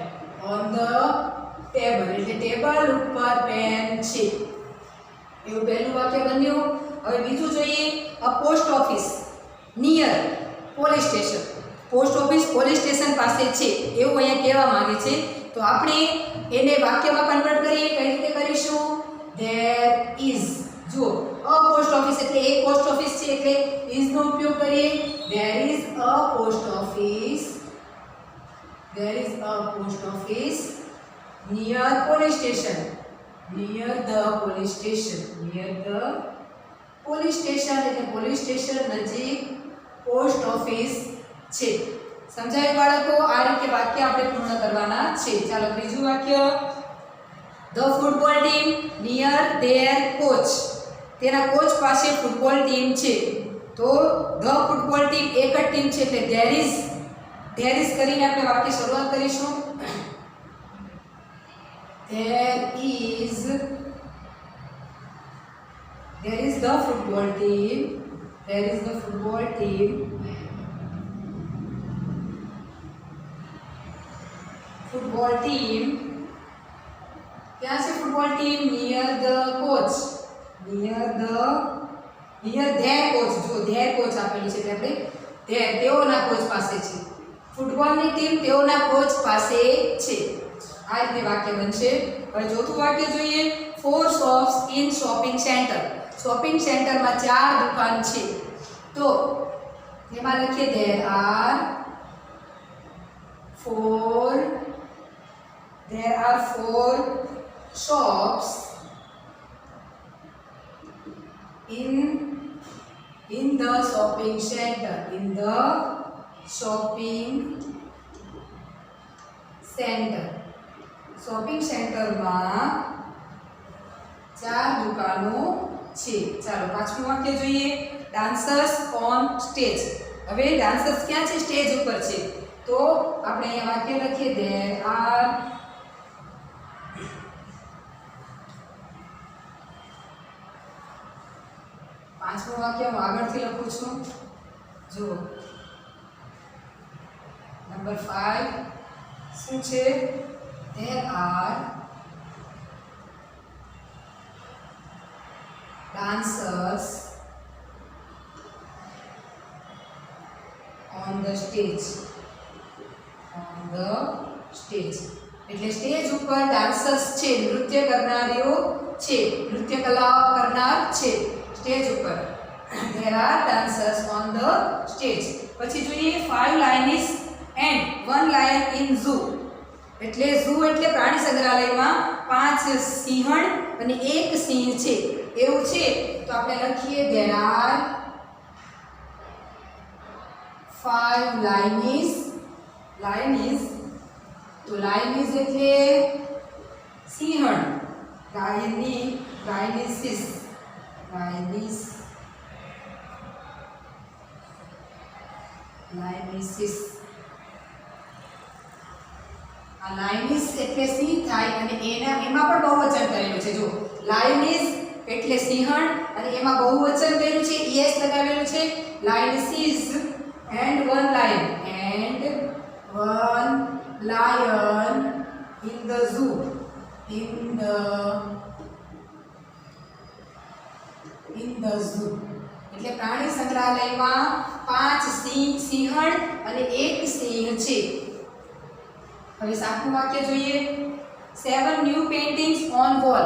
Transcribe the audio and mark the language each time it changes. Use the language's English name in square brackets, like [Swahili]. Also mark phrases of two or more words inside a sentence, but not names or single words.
[Gujarati] એટલે ટેબલ ઉપર પેન છે એવું પહેલું વાક્ય બન્યું હવે બીજું જોઈએ [English] a post office near police station post office police station [Gujarati] પાસે છે એવું અહીંયા કહેવા માંગે છે તો આપણે એને વાક્યમાં કન્વર્ટ કરીએ કઈ રીતે કરીશું [English] there is [Gujarati] જો [English] a post office [Gujarati] એટલે એક પોસ્ટ ઓફિસ છે એટલે is નો ઉપયોગ કરીએ [English] there is a post office near police station [Gujarati] એટલે પોલીસ સ્ટેશન નજીક પોસ્ટ ઓફિસ છે સમજાયું બાળકો આ રીતે વાક્ય આપણે પૂર્ણ કરવાના છે ચાલો ત્રીજું વાક્ય [English] the football team near their coach [Gujarati] તેના કોચ પાસે ફૂટબોલ ટીમ છે તો [English] the football team [Gujarati] એક જ ટીમ છે એટલે [English] there is [Gujarati] કરીને આપણે વાક્ય શરૂઆત કરીશું [English] there is the football team [Gujarati] ક્યાં છે [English] football team near their coach [Gujarati] જો [English] their coach [Gujarati] આપેલું છે એટલે આપણે તેઓના કોચ પાસે છે ફૂટબોલની ટીમ તેઓના કોચ પાસે છે આ રીતે વાક્ય બનશે હવે ચોથું વાક્ય જોઈએ [English] 4 shops in shopping center [Gujarati] શોપિંગ સેન્ટરમાં 4 દુકાન છે તો એમાં લખીએ [English] there are 4 shops in the shopping center. [Gujarati] શોપિંગ સેન્ટરમાં 4 દુકાનો છે. ચાલો પાંચમું વાક્ય જોઈએ. [English] dancers on stage. [Gujarati] હવે ડાન્સર્સ ક્યાં છે? સ્ટેજ ઉપર છે. તો આપણે અહીંયા વાક્ય લખીએ [English] there are [Gujarati] પાંચમું વાક્ય હું આગળથી લખું છું. જુઓ નંબર 5 શું છે? [English] there are dancers on the stage. [Gujarati] એટલે સ્ટેજ ઉપર ડાન્સર્સ છે, નૃત્ય કરનારીઓ છે, નૃત્ય કલા કરનાર છે સ્ટેજ ઉપર. [English] there are dancers on the stage. [Gujarati] પછી જોઈએ [English] 5 lions and 1 lion in zoo. [Gujarati] એટલે zoo એટલે પ્રાણી સંગ્રહાલયમાં 5 સિંહણ અને 1 સિંહ છે એવું છે તો આપણે લખીએ [English] there are 5 lions. [Gujarati] તો lioness એટલે સિંહણ, lionesses. આ lioness એટલે સિંહ થાય અને એમાં પણ બહુવચન કરેલું છે. જો lioness એટલે સિંહણ અને એમાં બહુવચન કર્યું છે, es લગાવેલું છે. lionesses and 1 lion in the zoo. એટલે પ્રાણી સંગ્રહાલયમાં 5 સિંહણ અને 1 સિંહ છે. હવે 7મું વાક્ય જોઈએ. [English] 7 new paintings on wall.